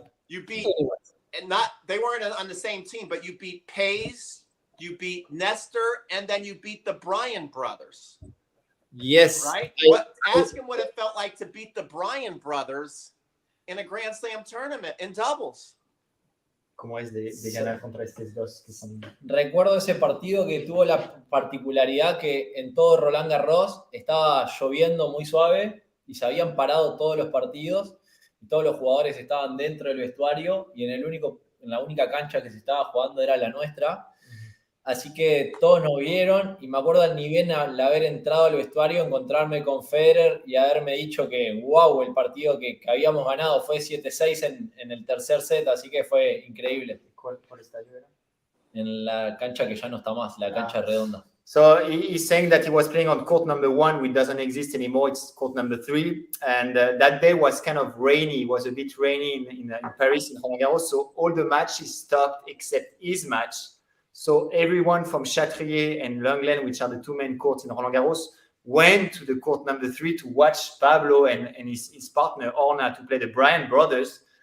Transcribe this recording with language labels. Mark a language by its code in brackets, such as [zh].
[en] You beat they weren't on the same team, but you beat Pays. You beat Nestor, and then you beat the Bryan brothers. Yes. Right? Ask him what it felt like to beat the Bryan brothers in a Grand Slam tournament in doubles. [es] ¿Cómo es de ganar contra estos dos que son? Recuerdo ese partido que tuvo la particularidad que en todo Roland Garros estaba lloviendo muy suave y se habían parado todos los partidos y todos los jugadores estaban dentro del vestuario y en la única cancha que se estaba jugando era la nuestra. Así que todos nos vieron y me acuerdo ni bien al haber entrado al vestuario, encontrarme con Federer y haberme dicho que wow, el partido que habíamos ganado fue 7-6 en el tercer set, así que fue increíble. ¿Cuál estadio era? En la cancha que ya no está más, la cancha redonda. [en] So he's saying that he was playing on court number 1, which doesn't exist anymore. It's court number 3. And that day was kind of rainy. It was a bit rainy in Paris, in Roland Garros. So all the matches stopped except his match. So everyone from Châtrier and Lenglen, which are the two main courts in Roland Garros, went to the court number 3 to watch Pablo and his partner Orna to play the Bryan brothers.